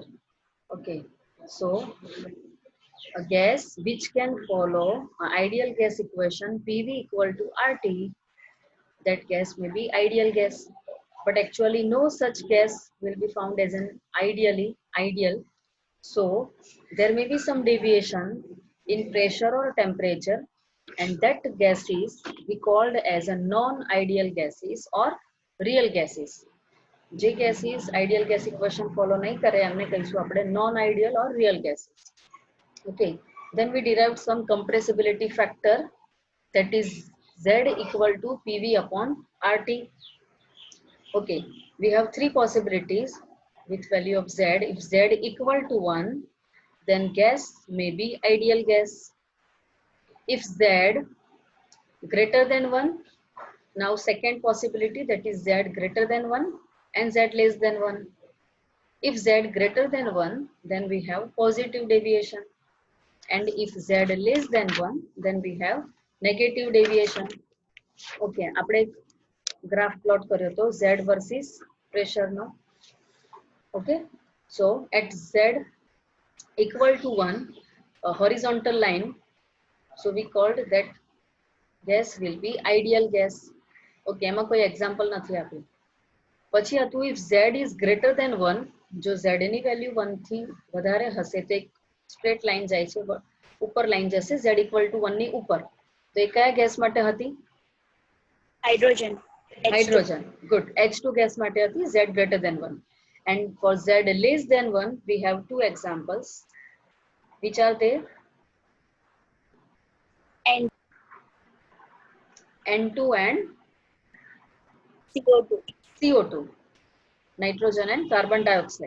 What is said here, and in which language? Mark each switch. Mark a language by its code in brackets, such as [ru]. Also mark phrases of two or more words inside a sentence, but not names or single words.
[en] Okay, so a gas which can follow an ideal gas equation PV equal to RT, that gas may be ideal gas, but actually no such gas will be found as an ideal. So there may be some deviation in pressure or temperature, and that gas is we called as a non-ideal gases or real gases. [gu] જે [en] gases ideal gas equation follow [gu] નહીં કરે એમને કહીશું આપણે [en] non ideal or real gases. Okay, then we derived some compressibility factor, that is Z equal to PV upon RT. Okay, we have three possibilities with value of Z. If Z equal to 1, then gas may be ideal gas. If Z greater than 1, now second possibility, that is Z greater than 1 and Z less than 1. If Z greater than 1, then we have positive deviation. And if Z less than 1, then we have negative deviation. [gu] Okay, આપણે [en] graph plot [gu] કર્યો તો [en] Z versus pressure [gu] નો. [en] Okay, so at Z equal to 1, a horizontal line, so we called that gas will be ideal gas. Okay, [gu] એમાં કોઈ example નથી આપ્યું. પછી હતું [en] if Z is greater than 1, [gu] જો Z ની વેલ્યુ 1 થી વધારે હશે તો એક [en] straight line [gu] જાય છે, ઉપર લાઈન જશે [en] Z equal to 1 [gu] ની ઉપર. તો એ કયા ગેસ માટે હતી? [en] Hydrogen. Hydrogen. Good. H2 gas [gu] માટે હતી [en] Z greater than 1. And for Z less than 1, we have two examples. Which are they? And N2 and CO2. CO2. Nitrogen and carbon dioxide.